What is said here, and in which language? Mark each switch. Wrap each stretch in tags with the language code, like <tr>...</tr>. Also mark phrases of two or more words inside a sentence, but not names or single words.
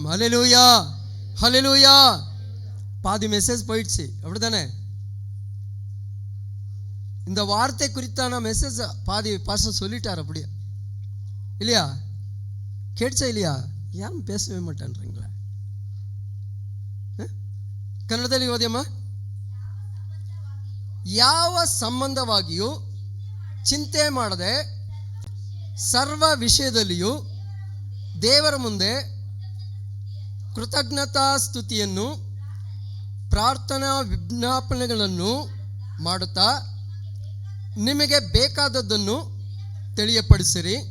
<ta>ஹல்லேலூயா, ஹல்லேலூயா. பாதி மெசேஜ் போயிடுச்சு, அப்படிதானே? இந்த வார்த்தை குறித்தான மெசேஜ் பாதி பாஸ்டர் சொல்லிட்டார், அப்படியே இல்லையா? கேட்சா இல்லையா? ஏன் பேசவே மாட்டேன்றீங்களா?</ta> <kn>ಕನ್ನಡದಲ್ಲಿ ಓದಿಯಮ್ಮ. ಯಾವ ಸಂಬಂಧವಾಗಿಯೂ ಚಿಂತೆ ಮಾಡದೆ ಸರ್ವ ವಿಷಯದಲ್ಲಿಯೂ ದೇವರ ಮುಂದೆ ಕೃತಜ್ಞತಾ ಸ್ತುತಿಯನ್ನು ಪ್ರಾರ್ಥನಾ ವಿಜ್ಞಾಪನೆಗಳನ್ನು ಮಾಡುತ್ತಾ ನಿಮಗೆ ಬೇಕಾದದ್ದನ್ನು ತಿಳಿಯಪಡಿಸಿರಿ.</kn>